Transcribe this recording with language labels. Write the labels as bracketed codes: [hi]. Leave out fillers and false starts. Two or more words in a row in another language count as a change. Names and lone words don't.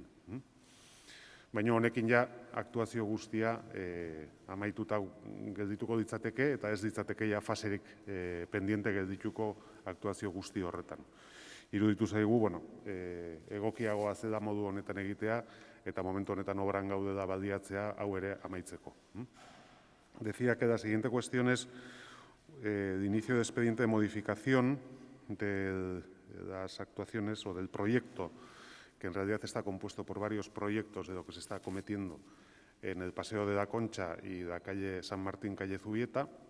[eu] Baina honekin ja aktuazio guztia amaituta geldituko ditzateke, eta ez ditzateke ja faserik pendiente geldituko aktuazio guzti horretan. Iruditu zaigu, egokiagoa zela modu honetan egitea, eta momentu honetan obran gaudela baliatzea hau ere amaitzeko. [es] Decía que la siguiente cuestión es el inicio de expediente de modificación de las actuaciones o del proyecto, que en realidad está compuesto por varios proyectos de lo que se está acometiendo en el Paseo de la Concha y la calle San Martín, calle Zubieta.